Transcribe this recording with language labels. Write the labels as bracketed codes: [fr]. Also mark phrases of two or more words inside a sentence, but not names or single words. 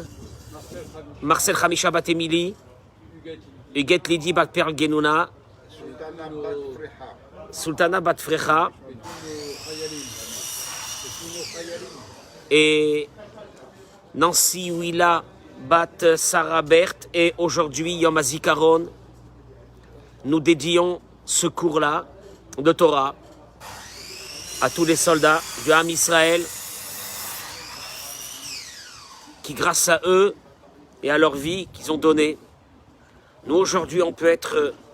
[fr] Marcel Khamisha Bat Emily. Huguette Lydie Bat Perl Genouna. Sultana Bat Frecha. Et Nancy Willa Bat Sarah Berthe. Et aujourd'hui, Yom HaZikaron, nous dédions ce cours-là de Torah à tous les soldats du [he] Ham Israël [fr] qui, grâce à eux et à leur vie qu'ils ont donnée, nous aujourd'hui on peut être